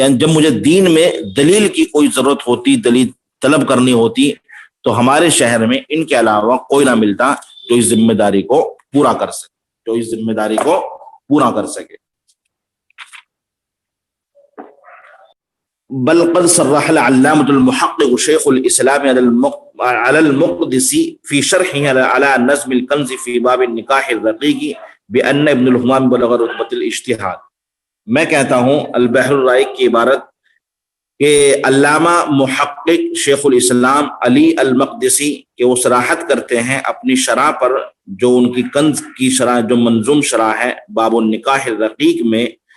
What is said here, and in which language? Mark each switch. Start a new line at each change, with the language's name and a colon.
Urdu: مجھے دین میں دلیل کی کوئی ضرورت ہوتی، دلیل طلب کرنی ہوتی، تو ہمارے شہر میں ان کے علاوہ کوئی نہ ملتا جو اس ذمہ داری کو پورا کر سکے،
Arabic: بل قد صرح العلامة المحقق شيخ الإسلام على المقدسي في شرحه على نظم الكنز في باب النكاح الرقيق بأن ابن الهمام بلغ رتبة الاجتهاد.
Urdu: میں کہتا ہوں البحر الرائق کی عبارت کہ علامہ محقق شیخ الاسلام علی المقدسی کہ وہ صراحت کرتے ہیں اپنی شرح پر، جو ان کی کنز کی شرح، جو منظوم شرح ہے باب النکاح الرقیق میں،